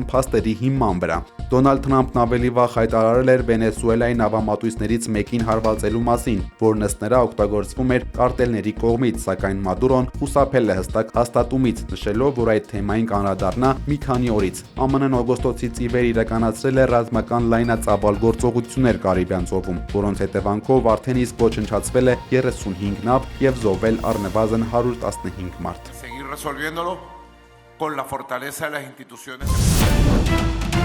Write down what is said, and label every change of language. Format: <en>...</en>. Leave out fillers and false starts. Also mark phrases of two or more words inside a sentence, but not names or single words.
<hy>փաստերի հիման վրա։ Դոնալդ Թրամփն ավելի վաղ հայտարարել էր Վենեսուելայի նավամատույցներից մեկին հարվածելու մասին, որն ըստ նրա օգտագործվում էր կարտելների կողմից, սակայն Մադուրոն խուսափել է հստակ հաստատումից, նշելով, որ այդ թեմային կանրադառնա մի քանի օրից։ ԱՄՆ-ն օգոստոսից ի վեր իրականացրել է ռազմական լայնածավալ գործողություններ Կարիբյան ծովում, որոնց հետևանքով արդեն իսկ ոչնչացվել է 35 նավ եւ զոհվել առնվազն 115 մարդ։</hy> <es>Seguir resolviéndolo con la fortaleza de las instituciones.</es>